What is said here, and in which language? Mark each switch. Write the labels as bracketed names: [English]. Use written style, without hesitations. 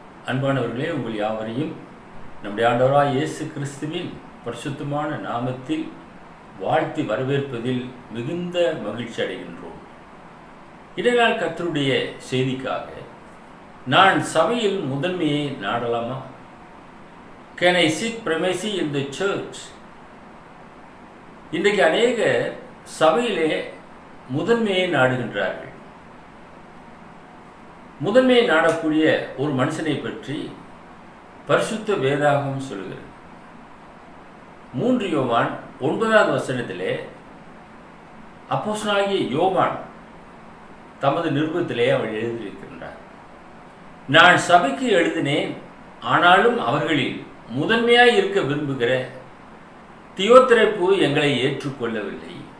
[Tamil] அன்பானவர்களே, உங்கள் யாவரையும் நம்முடைய ஆண்டவராய் இயேசு கிறிஸ்துவின் பரிசுத்தமான நாமத்தில் வாழ்த்தி வரவேற்பதில் மிகுந்த மகிழ்ச்சி அடைகின்றோம். இடைநாள் கர்த்தருடைய செய்திக்காக நான் சபையில் முதன்மையை நாடலாமா? [English] Can I seek primacy in the church? [Tamil] இன்றைக்கு அநேக சபையிலே முதன்மையை நாடுகின்றார்கள். முதன்மையை நாடக்கூடிய ஒரு மனுஷனை பற்றி பரிசுத்த வேதாகமம் சொல்கிறது. 3 யோவான் 9வது வசனத்திலே அப்போஸ்தலனாகிய யோவான் தமது நிருபத்திலே அவர் எழுதியிருக்கின்றார், நான் சபைக்கு எழுதினேன், ஆனாலும் அவர்களில் முதன்மையாய் இருக்க விரும்புகிற தியோத்திரேப்பு எங்களை ஏற்றுக்கொள்ளவில்லை.